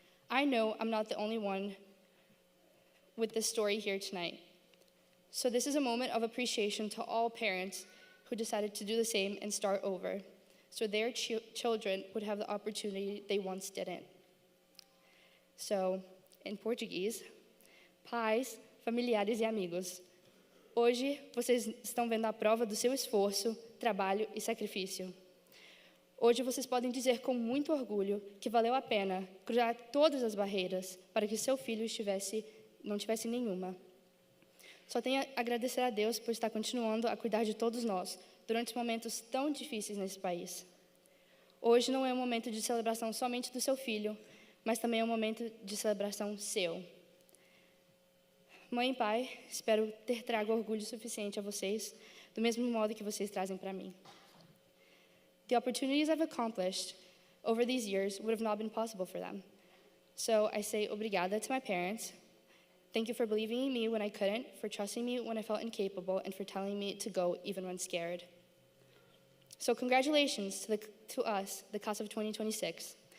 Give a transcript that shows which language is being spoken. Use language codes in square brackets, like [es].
[en] I know I'm not the only one with this story here tonight. So this is a moment of appreciation to all parents who decided to do the same and start over, so their children would have the opportunity they once didn't. So, in [pt] Português, pais, familiares e amigos, hoje vocês estão vendo a prova do seu esforço, trabalho e sacrifício. Hoje vocês podem dizer com muito orgulho que valeu a pena cruzar todas as barreiras para que seu filho não tivesse nenhuma. Só tenho a agradecer a Deus por estar continuando a cuidar de todos nós durante momentos tão difíceis nesse país. Hoje não é um momento de celebração somente do seu filho, mas também é um momento de celebração seu. Mãe e pai, espero ter trago orgulho suficiente a vocês, do mesmo modo que vocês trazem para mim. [en] The opportunities I've accomplished over these years would have not been possible for them. So I say obrigada to my parents. Thank you for believing in me when I couldn't, for trusting me when I felt incapable, and for telling me to go even when scared. So congratulations to us, the class of 2026.